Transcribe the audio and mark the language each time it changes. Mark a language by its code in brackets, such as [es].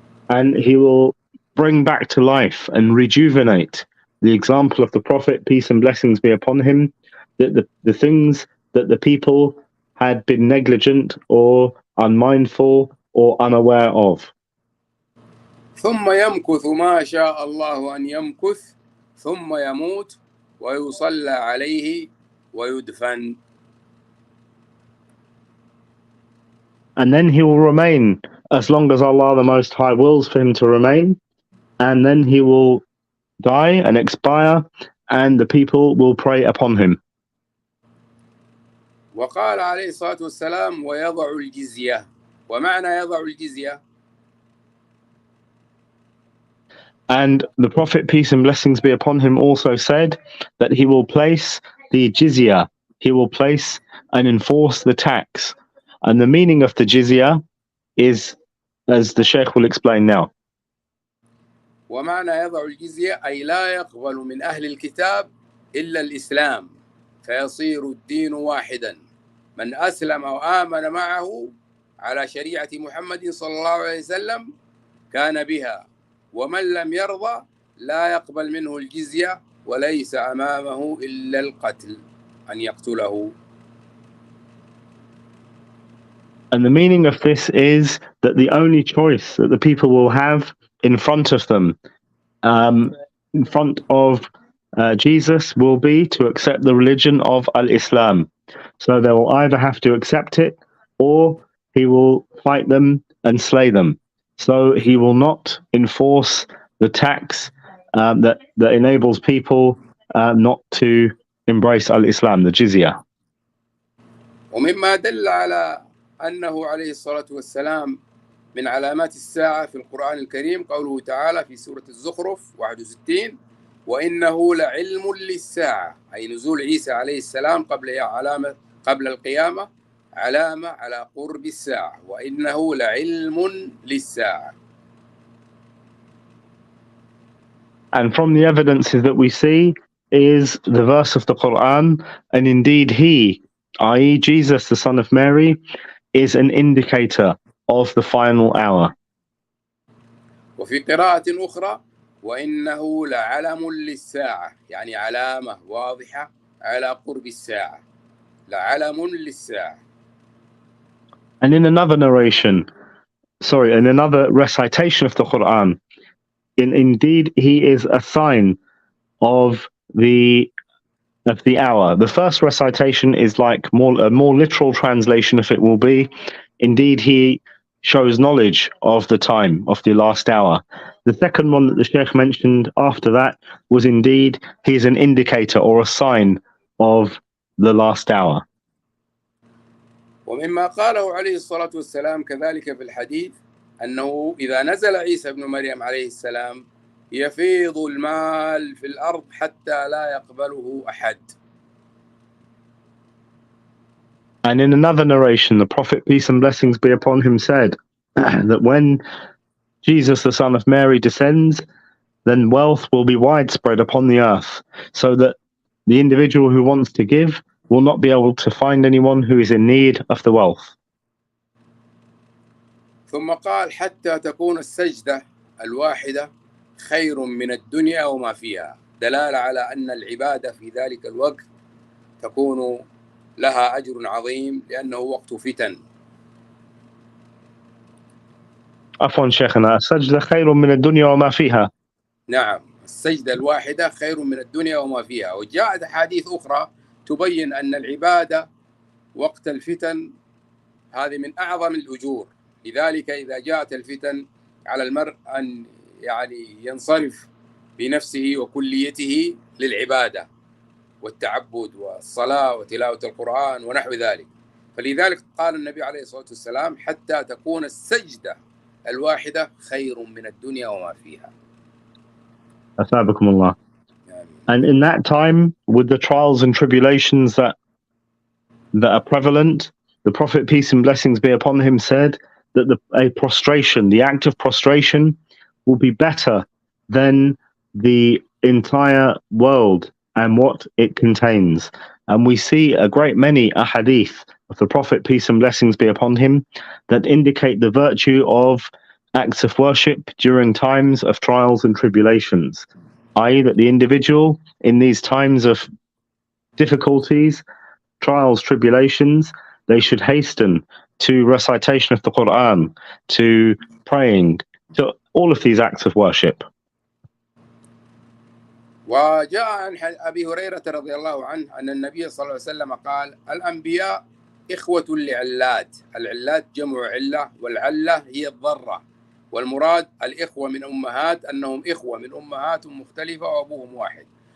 [en] And he will bring back to life and rejuvenate the example of the Prophet, peace and blessings be upon him, that the things that the people had been negligent or unmindful or unaware of. [ar] ثم يمكث ما شاء الله أن يمكث ثم يموت ويصلى عليه ويدفن. [en] And then he will remain as long as Allah the Most High wills for him to remain, and then he will die and expire and the people will pray upon him. [ar] وقال عليه الصلاة والسلام ويضع الجزية. ومعنى يضع الجزية [en] And the Prophet, peace and blessings be upon him, also said that he will place the jizya, he will place and enforce the tax. And the meaning of the jizya is, as the Sheikh will explain now. [ar] ومعنى يضع الجزية أي لا يقبل من أهل الكتاب إلا الإسلام فيصير الدين واحدا، من أسلم وآمن معه على شريعة محمد صلى الله عليه وسلم كان بها، ومن لم يرضى لا يقبل منه الجزية وليس أمامه إلا القتل، أن يقتله. [en] And the meaning of this is that the only choice that the people will have in front of them, in front of Jesus, will be to accept the religion of Al-Islam. So they will either have to accept it, or he will fight them and slay them. So he will not enforce the tax that enables people not to embrace Al-Islam, the jizya. [ar] ومما دل على أنه عليه الصلاة والسلام من علامات الساعة في القرآن الكريم قوله تعالى في سورة الزخرف 61: وإنه لعلم للساعة، أي نزول عيسى عليه السلام قبل القيامة علامة على قرب الساعة، وإنه لعلم للساعة. [en] And from the evidences that we see is the verse of the Quran, and indeed he, i.e. Jesus, the son of Mary, is an indicator of the final hour. [ar] وفي قراءة أخرى: وإنه لعلم للساعة، يعني علامة واضحة على قرب الساعة، لعلم للساعة. [en] And in another narration, in another recitation of the Quran, indeed he is a sign of the hour. The first recitation is like a more literal translation, if it will be. Indeed, he shows knowledge of the time of the last hour. The second one that the Sheikh mentioned after that was indeed he's an indicator or a sign of the last hour. [ar] ومما قاله عليه الصلاة والسلام كذلك في الحديث أنه إذا نزل عيسى بن مريم عليه السلام يفيض المال في الأرض حتى لا يقبله أحد. [en] And in another narration, the Prophet, peace and blessings be upon him, said that when Jesus, the son of Mary, descends, then wealth will be widespread upon the earth, so that the individual who wants to give will not be able to find anyone who is in need of the wealth. [ar] ثم قال: حتى تكون السجدة الواحدة خير من الدنيا وما فيها، دلالة على أن العبادة في ذلك الوقت تكون لها أجر عظيم لأنه وقت فتن. عفوا شيخنا، السجدة خير من الدنيا وما فيها. نعم، السجدة الواحدة خير من الدنيا وما فيها. وجاءت أحاديث أخرى تبين أن العبادة وقت الفتن هذه من أعظم الأجور. لذلك إذا جاءت الفتن على المرء أن ينصرف بنفسه وكليته للعبادة والتعبد والصلاة وتلاوة القرآن ونحو ذلك. فلذلك قال النبي عليه الصلاة والسلام: حتى تكون السجدة الواحدة خير من الدنيا وما فيها. أثابكم الله. [en] And in that time, with the trials and tribulations that are prevalent, the Prophet, peace and blessings be upon him, said that the act of prostration will be better than the entire world and what it contains. And we see a great many ahadith of the Prophet, peace and blessings be upon him, that indicate the virtue of acts of worship during times of trials and tribulations, i.e. that the individual in these times of difficulties, trials, tribulations, they should hasten to recitation of the Quran, to praying, to all of these acts of worship. [ar] وجاء عن أبي هريرة رضي الله عنه أن النبي صلى الله عليه وسلم قال: الأنبياء إخوة لعلات، العلات جمع علة، والعلة هي الضرة، والمراد الإخوة من أمهات أنهم إخوة من أمهات مختلفة وأبوهم واحد.